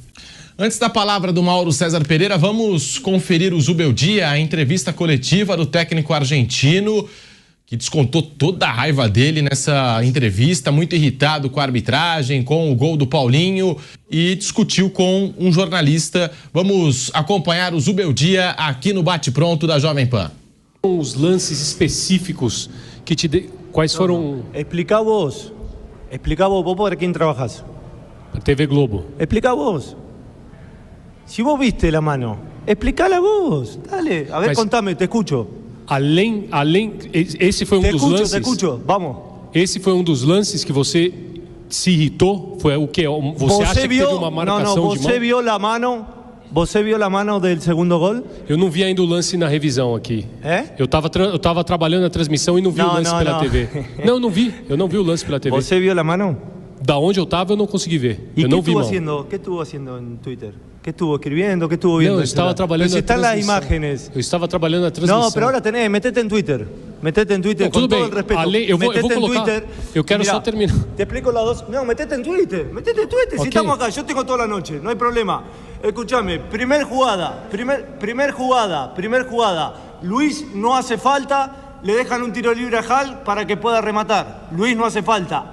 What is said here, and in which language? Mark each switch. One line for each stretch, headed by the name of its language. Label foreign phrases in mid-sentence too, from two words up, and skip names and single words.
Portuguese: Antes da palavra do Mauro César Pereira, vamos conferir o Zubeldia, a entrevista coletiva do técnico argentino, que descontou toda a raiva dele nessa entrevista, muito irritado com a arbitragem, com o gol do Paulinho, e discutiu com um jornalista. Vamos acompanhar o Zubeldia aqui no Bate Pronto da Jovem Pan. Os lances específicos que quais foram...
Spanish: Explica vos para quem trabajas. TV Globo. Explica vos. Si vos viste la mano, explicala vos. Dale, a ver, contame, te escucho.
Portuguese: Além, esse foi um dos lances...
Spanish: Te escucho, vamos.
Portuguese: Esse foi um dos lances que você se irritou? Foi o que? Você acha que teve uma marcação de mão? Você viu a mano do segundo gol? Eu não vi ainda o lance na revisão aqui. Eu tava trabalhando na transmissão e não vi o lance pela TV. Não vi. Eu não vi o lance pela TV. Você viu a mano? Da onde eu estava, eu não consegui ver. E eu não vi mal. O que estuvo fazendo no Twitter?
Spanish: ¿Qué estuvo escribiendo? ¿Qué estuvo viendo?
Portuguese: Não, eu estava trabalhando na transmissão.
Spanish: Están las imágenes.
Portuguese: Eu estava trabalhando na transmissão. Não,
Spanish: pero ahora metete en Twitter. Metete en Twitter,
Portuguese: não,
Spanish: con todo el respeto.
Portuguese: Eu vou colocar. Twitter. Eu quero só terminar.
Spanish: Te explico las dos. No, metete en Twitter. Okay. Si estamos acá, yo tengo toda la noche, no hay problema. Escúchame, primer jugada. Luis no hace falta. Le dejan un tiro libre a Hall para que pueda rematar. Luis no hace falta.